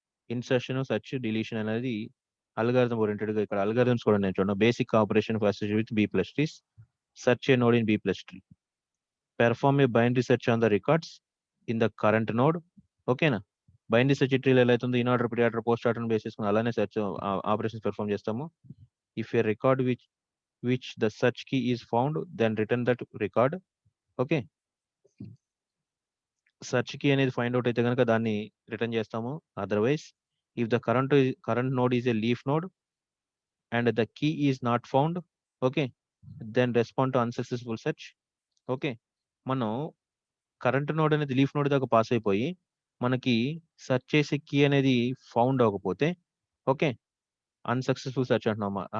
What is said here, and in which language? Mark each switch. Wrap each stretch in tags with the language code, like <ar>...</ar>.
<te>Insertion, search, deletion అనేది algorithm oriented గా ఇక్కడ అల్గారిథమ్స్ కూడా నేను చూడండి.</te> <en>Basic operation associated with B plus trees, search a node in B plus tree, perform a binary search on the records in the current node.</en> <te>ఓకేనా, binary search ట్రీలో ఎలా అవుతుంది, in order, pre order, post order base చేసుకుని అలానే search operations perform చేస్తాము.</te> <en>If a record which the search key is found, then return that record.</en> <te>Okay, search key అనేది find out అయితే కనుక దాన్ని రిటర్న్ చేస్తాము.</te> <en>Otherwise if the current node is a leaf node and the key is not found, okay, then respond to unsuccessful search.</en> <te>Okay, మనం current node అనేది leaf node దాకా pass అయిపోయి మనకి సెర్చ్ చేసే కీ అనేది ఫౌండ్ అవ్వకపోతే, okay, unsuccessful search అంటున్నామా.</te>